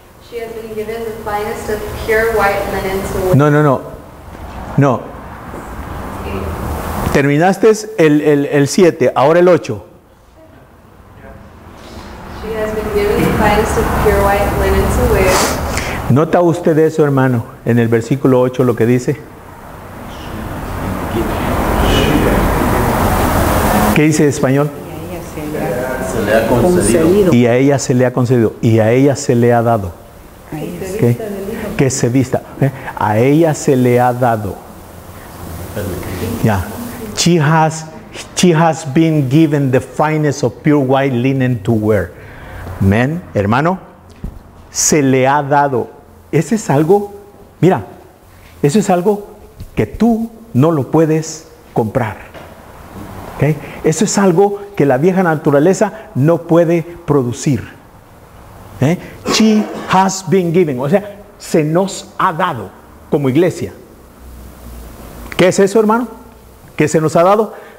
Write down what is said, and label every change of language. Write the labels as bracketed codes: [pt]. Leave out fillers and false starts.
[en] She has been given the finest of pure white linen to wear. [es] No. Terminaste el 7, ahora el 8. [en] She has been given the finest of pure white linen to wear. [es] ¿Nota usted eso, hermano, en el versículo 8 lo que dice? ¿Qué dice en español? le ha concedido. Y a ella se le ha concedido. Y a ella se le ha dado. ¿Qué? Que se vista. A ella se le ha dado. Ya. [en] She has been given the finest of pure white linen to wear. [es] Men, hermano, se le ha dado. Ese es algo, mira, eso es algo que tú no lo puedes comprar. ¿Okay? Eso es algo que la vieja naturaleza no puede producir. [en] She has been given, [es] o sea, se nos ha dado como iglesia. ¿Qué es eso, hermano? ¿Qué se nos ha dado?